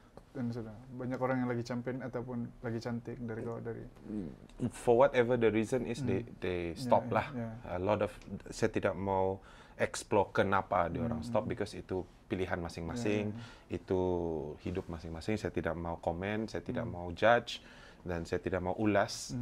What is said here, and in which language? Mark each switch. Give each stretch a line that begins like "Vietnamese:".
Malay: dan sudah banyak orang yang lagi champion ataupun lagi cantik dari kau dari
English: For whatever the reason is, they stop lah. A lot of,
Malay: saya tidak mau explore kenapa dia orang stop, because itu pilihan masing-masing, itu hidup masing-masing. Saya tidak mau komen, saya tidak mau judge, dan saya tidak mau ulas.